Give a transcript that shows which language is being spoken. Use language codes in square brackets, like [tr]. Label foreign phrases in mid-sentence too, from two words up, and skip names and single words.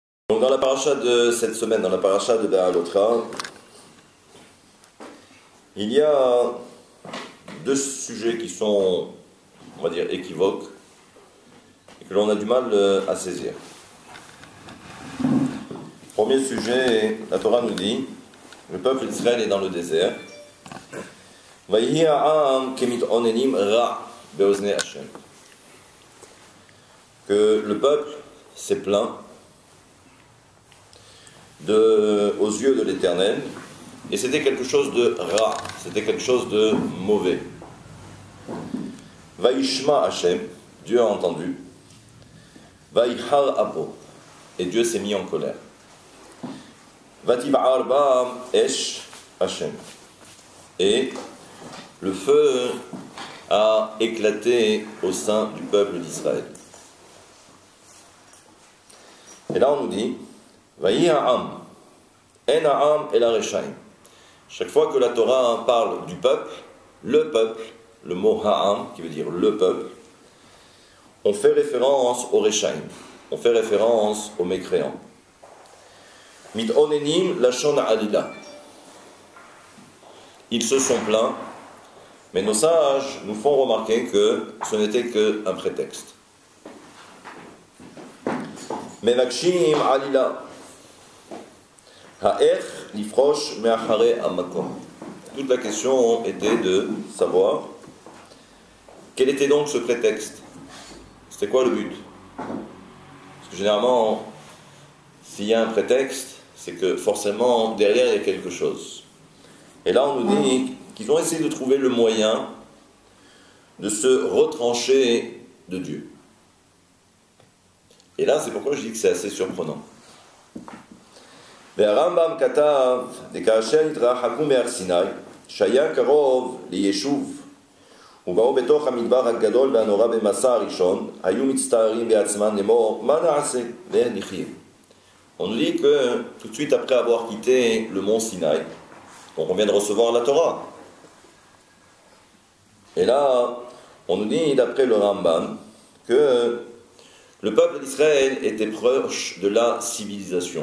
[fr] Donc dans la paracha de cette semaine, dans la paracha de Be'alotra, il y a deux sujets qui sont, on va dire, équivoques et que l'on a du mal à saisir. Premier sujet, la Torah nous dit, le peuple d'Israël est dans le désert. [he] ויהי העם כמתאוננים רע באזני ה. [fr] Que le peuple s'est plaint aux yeux de l'Éternel, et c'était quelque chose de ra, c'était quelque chose de mauvais. [he] וישמע ה, [fr] Dieu a entendu. [he] ויחר אפו, [fr] et Dieu s'est mis en colère. [he] ותבער בם אש ה, [fr] et le feu a éclaté au sein du peuple d'Israël. Et là on nous dit [he] ויהי העם, אין העם אלא רשעים. [fr] Chaque fois que la Torah parle du peuple, le mot ha'am, qui veut dire le peuple, on fait référence au reshaim, on fait référence aux mécréants. [he] מתאוננים לשון עלילה. [fr] Ils se sont plaints, mais nos sages nous font remarquer que ce n'était qu'un prétexte. [he] מבקשים עלילה. היאך לפרוש מאחרי המקום. [fr] Toute la question était de savoir quel était donc ce prétexte. C'était quoi le but? Parce que généralement, s'il y a un prétexte, c'est que forcément derrière il y a quelque chose. Et là on nous dit qu'ils ont essayé de trouver le moyen de se retrancher de Dieu. Et là c'est pourquoi je dis que c'est assez surprenant. [he] והרמב"ם כתב, וכאשר התרחקו מהר סיני, שהיה קרוב ליישוב, ובאו בתוך המדבר הגדול והנורא במסע הראשון, היו מצטערים בעצמם לאמור, מה נעשה? ואיך נחיה? [fr] On nous dit que tout de suite après avoir quitté le mont Sinaï, donc on vient de recevoir la Torah, et là on nous dit d'après le Rambam que le peuple d'Israël était proche de la civilisation.